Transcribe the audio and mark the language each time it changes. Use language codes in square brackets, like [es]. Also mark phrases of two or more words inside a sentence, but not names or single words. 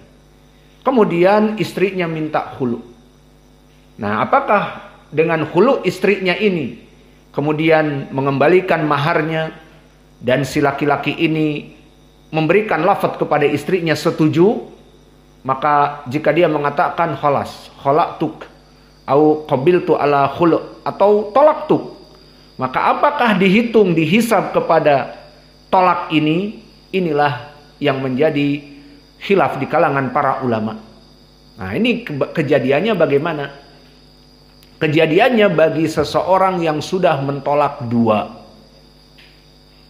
[id] Kemudian istrinya minta khulu. Nah, apakah dengan khulu istrinya ini kemudian mengembalikan maharnya dan si laki-laki ini memberikan lafaz kepada istrinya setuju? Maka jika dia mengatakan [ar] خلاص خلقتك أو قبلت على الخلع' [id] atau tolaktuk, maka apakah dihitung, dihisab kepada tolak ini? Inilah yang menjadi khilaf di kalangan para ulama. Nah, ini kejadiannya bagaimana? Kejadiannya bagi seseorang yang sudah mentolak 2.